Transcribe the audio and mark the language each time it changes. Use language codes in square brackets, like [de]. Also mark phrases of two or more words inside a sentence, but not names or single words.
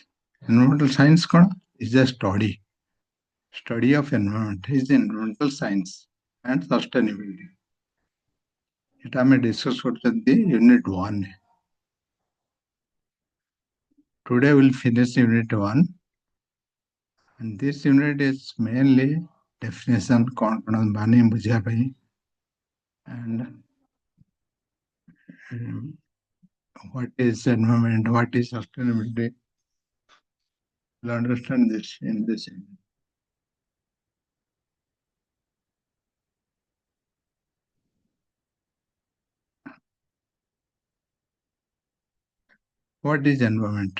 [en] Environmental science is a study of environment is environmental science and sustainability. It ଆମେ discuss କରୁଛନ୍ତି unit 1. Today we'll finish unit 1, and this unit is mainly definition [or] କ'ଣ ମାନେ ବୁଝିବା ପାଇଁ [en] and what is environment, what is sustainability. You'll understand this in this unit. What is environment?